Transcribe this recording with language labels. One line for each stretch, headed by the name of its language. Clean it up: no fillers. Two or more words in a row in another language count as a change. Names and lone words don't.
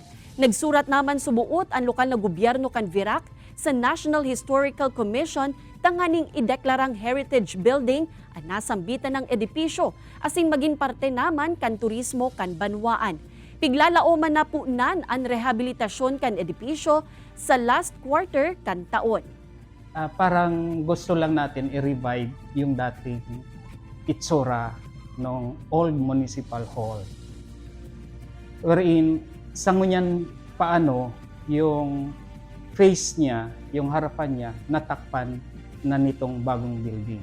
Bikol: Nagsurat naman subuot ang lokal na gobyerno kan Virac sa National Historical Commission tanganing ideklarang
English: heritage building
Bikol: ang nasambitan ng edipisyo asing maging parte naman kan turismo kan Banwaan. Piglalaoman na punan ang rehabilitasyon kan edipisyo sa
English: last quarter
Bikol: kan taon.
Filipino: Parang gusto lang natin i-revive yung dating itsura ng
English: old municipal hall.
Filipino: Wherein, sa ngunyan paano yung face niya, yung harapan niya, natakpan na nitong bagong building.